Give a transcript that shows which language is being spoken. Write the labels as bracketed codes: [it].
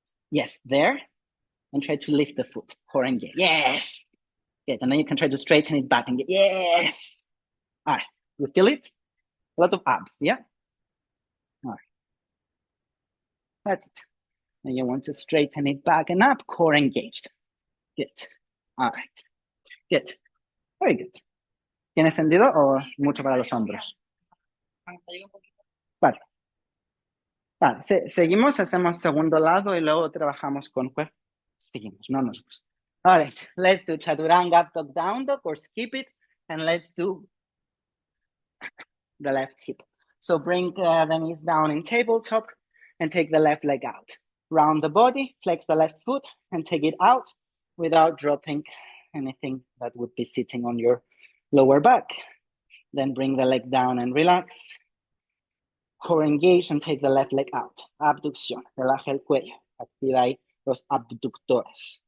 [en] Yes, there. And try to lift the foot. Core engage. Yes. Good. And then you can try to straighten it back and get, yes. All right. You feel it? A lot of abs, yeah? All right. That's it. And you want to straighten it back and up, core engaged. Good. All right. Good. Very good. [es] ¿Tiene sentido o mucho para los hombros? Vale. Vale. Seguimos, hacemos segundo lado y luego trabajamos con cuerpo. Seguimos, no nos gusta. [en] All right. Let's do chaturanga, up dog, down dog, or skip it. And let's do the left hip. So bring the knees down in tabletop and take the left leg out. Round the body, flex the left foot and take it out without dropping anything that would be sitting on your lower back. Then bring the leg down and relax. Core engage and take the left leg out. [es] Abducción, relaja el cuello. Activa ahí los abductores.